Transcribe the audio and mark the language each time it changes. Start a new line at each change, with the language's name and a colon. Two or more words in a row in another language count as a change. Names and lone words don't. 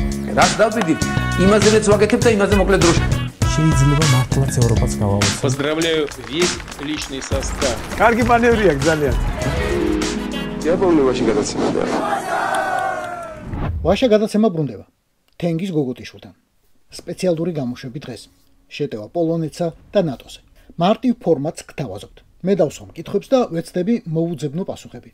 Georgian: რაც დავდით, იმაზეც ვაკეთებ და იმაზე მოკლედ დროში. შეიძლება მართლაც ევროპაც გავავოცოთ.
Russian: Поздравляю весь личный состав.
Georgian: კარგი მანევრია ძალიან. იაპონიაში გადაცემა და ვაშა გადაცემა ბრუნდება. თენგის გოგოტიშვილთან. სპეციალური გამოშვები დღეს. შეტევა პოლონეთსა და ნატოზე. მარტივ ფორმატს გთავაზობთ. მე დავსვამ კითხვებს და ვეცდები მოუძებნო პასუხები.